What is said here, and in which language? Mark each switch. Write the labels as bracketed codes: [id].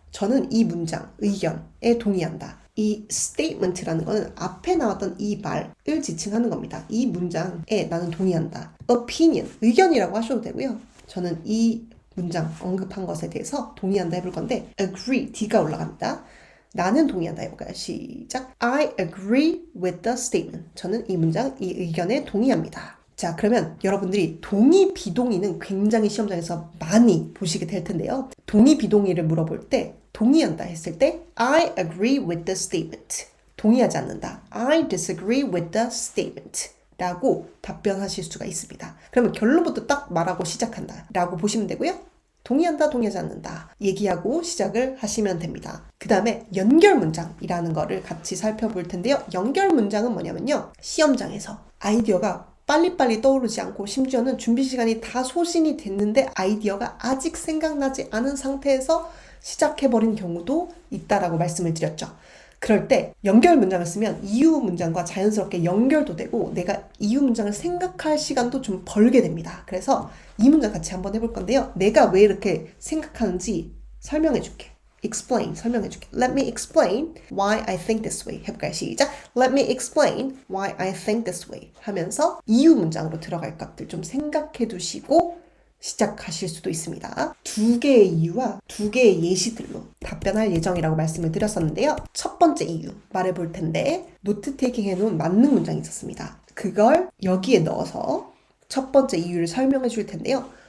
[ko] 저는 이 문장, 의견에 동의한다. 이 statement라는 거는 앞에 나왔던 이 말을 지칭하는 겁니다. 이 문장에 나는 동의한다. opinion, 의견이라고 하셔도 되고요. 저는 이 문장 언급한 것에 대해서 동의한다 해볼 건데 agree, D가 올라갑니다. 나는 동의한다 해볼까요? 시작. [en] I agree with the statement. [ko] 저는 이 문장, 이 의견에 동의합니다. 자, 그러면 여러분들이 동의, 비동의는 굉장히 시험장에서 많이 보시게 될 텐데요. 동의, 비동의를 물어볼 때 동의한다 했을 때 [en] I agree with the statement. [ko] 동의하지 않는다. [en] I disagree with the statement. [ko] 라고 답변하실 수가 있습니다. 그러면 결론부터 딱 말하고 시작한다. 라고 보시면 되고요. 동의한다, 동의하지 않는다. 얘기하고 시작을 하시면 됩니다. 그 다음에 연결 문장이라는 거를 같이 살펴볼 텐데요. 연결 문장은 뭐냐면요. 시험장에서 아이디어가 빨리빨리 떠오르지 않고 심지어는 준비 시간이 다 소진이 됐는데 아이디어가 아직 생각나지 않은 상태에서 시작해버린 경우도 있다라고 말씀을 드렸죠. 그럴 때 연결 문장을 쓰면 이유 문장과 자연스럽게 연결도 되고 내가 이유 문장을 생각할 시간도 좀 벌게 됩니다. 그래서 이 문장 같이 한번 해볼 건데요. 내가 왜 이렇게 생각하는지 설명해 줄게. explain, 설명해 줄게. [en] Let me explain why I think this way. [ko] 해볼까요? 시작. [en] Let me explain why I think this way. [ko] 하면서 이유 문장으로 들어갈 것들 좀 생각해 두시고 시작하실 수도 있습니다. 두 개의 이유와 두 개의 예시들로 답변할 예정이라고 말씀을 드렸었는데요. 첫 번째 이유 말해볼 텐데 노트 테이킹 해놓은 만능 문장이 있었습니다. 그걸 여기에 넣어서 첫 번째 이유를 설명해 줄 텐데요.